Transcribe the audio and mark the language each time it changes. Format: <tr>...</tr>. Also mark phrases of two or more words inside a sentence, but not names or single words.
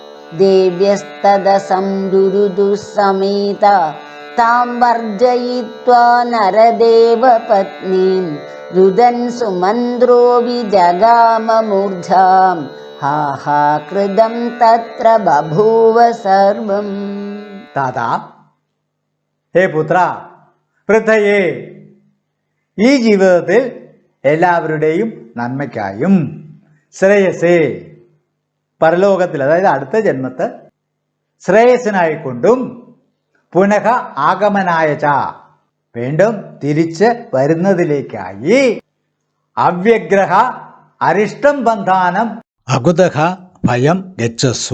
<sa>देव्यस्तदसंरुरुदुः समेता तां वर्जयित्वा नरदेवपत्नीं रुदन् सुमन्द्रो विजगाम मूर्धां हा हा कृतं तत्र बभूव सर्वं താതാ, ഹേ പുത്ര, പൃഥയേ,</sa> <ml>ഈ ജീവിതത്തിൽ എല്ലാവരുടെയും നന്മയ്ക്കായും ശ്രേയസേ, പരലോകത്തിൽ അതായത് അടുത്ത ജന്മത്ത് ശ്രേയസ്സിനായിക്കൊണ്ടും</ml> <sa>പുനഃ ആഗമനായ ച,</sa> <ml>വീണ്ടും തിരിച്ച് വരുന്നതിലേക്കായി</ml> <sa>അവ്യഗ്രഹ അരിഷ്ടം ബന്ധാനം അകുതഃ ഭയം ഗച്ഛസ്വ.</sa>